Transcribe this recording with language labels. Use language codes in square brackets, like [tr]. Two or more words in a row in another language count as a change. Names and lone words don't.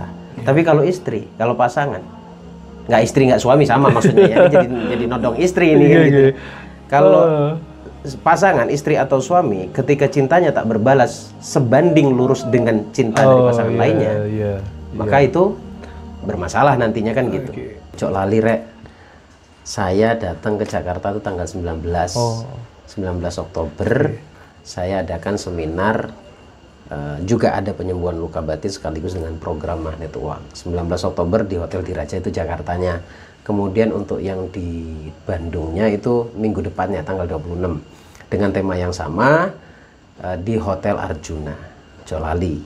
[id] Tapi kalau istri, kalau pasangan, nggak istri nggak suami sama maksudnya ya, jadi nodong istri ini kan gitu. Kalau pasangan istri atau suami ketika cintanya tak berbalas sebanding lurus dengan cinta dari pasangan lainnya, maka itu bermasalah nantinya kan gitu. [jv] Cok lali rek, [id] saya datang ke Jakarta itu tanggal 19 Oktober. Saya adakan seminar, juga ada penyembuhan luka batin sekaligus dengan program magnet uang. 19 Oktober di Hotel Diraja itu Jakartanya. Kemudian untuk yang di Bandungnya itu minggu depannya tanggal 26 dengan tema yang sama, di Hotel Arjuna, Jolali.